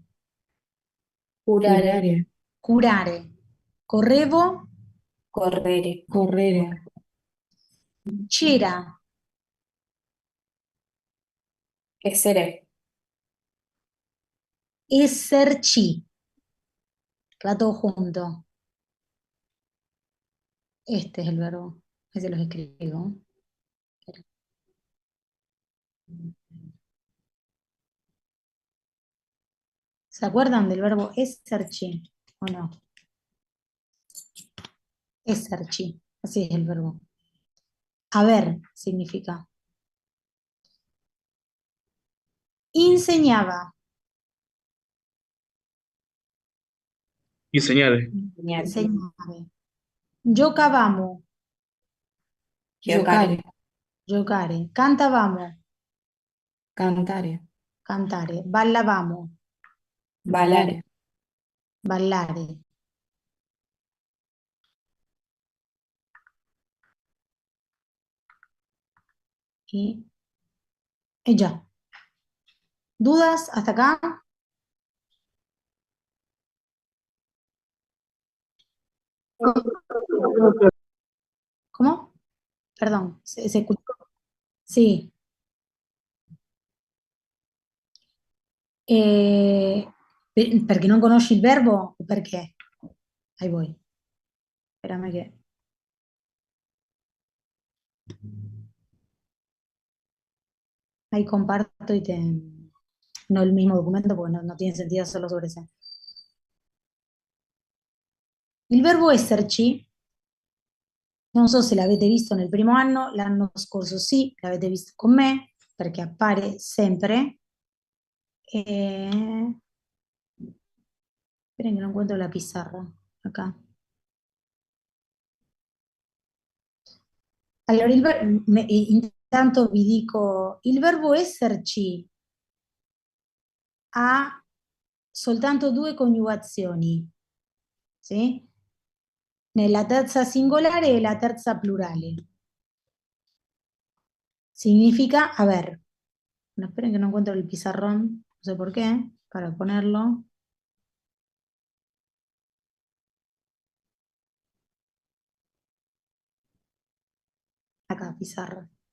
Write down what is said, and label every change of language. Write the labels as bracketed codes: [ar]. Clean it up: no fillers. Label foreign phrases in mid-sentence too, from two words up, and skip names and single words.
[it] Curare. curare. Correvo, Correre. Correre. c'era, Essere. esserci. [es] Va todo junto. Este es el verbo. Ese los escribo. ¿Se acuerdan del verbo esserci o no? [it] Esserci, [es] así es el verbo. Haber significa. Enseñaba, [it] Insegnare. [es] enseñaba. Giocavamo, [it] Giocare. giocare. Cantavamo, Cantare. cantare. Ballavamo, Ballare. ballare. [es] Y ya. ¿Dudas hasta acá? ¿Cómo? Perdón, se escuchó. Sí. [it] Perché non conosci il verbo o perché? [es] Ahí voy. Espérame que... Ahí comparto y te... No el mismo documento porque no tiene sentido solo sobre ese. [it] Il verbo esserci, non so se l'avete visto nel primo anno, l'anno scorso sì, l'avete visto con me. perché appare sempre. [es] Esperen che non encuentro la pizarra. Acá. [it] Allora, intanto vi dico, il verbo esserci ha soltanto due coniugazioni, sì? Nella terza singolare e la terza plurale. [es] Significa haber. No, esperen que no encuentro el pizarrón, no sé por qué, para ponerlo. Acá, pizarra.